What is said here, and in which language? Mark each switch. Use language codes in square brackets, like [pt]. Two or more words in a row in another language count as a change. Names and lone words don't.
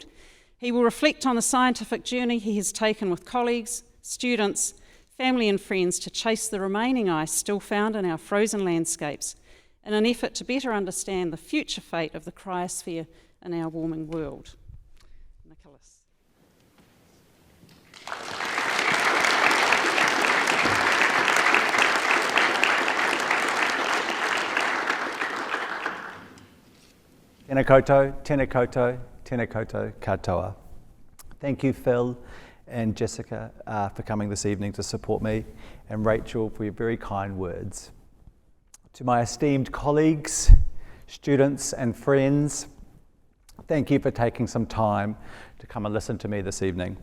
[en] He will reflect on the scientific journey he has taken with colleagues, students, family and friends to chase the remaining ice still found in our frozen landscapes in an effort to better understand the future fate of the cryosphere in our warming world. Nicolas. [mi] Tēnā koutou, tēnā koutou, tēnā koutou katoa. [en] Thank you, Phil and Jessica, for coming this evening to support me, and Rachel for your very kind words. To my esteemed colleagues, students and friends, thank you for taking some time to come and listen to me this evening.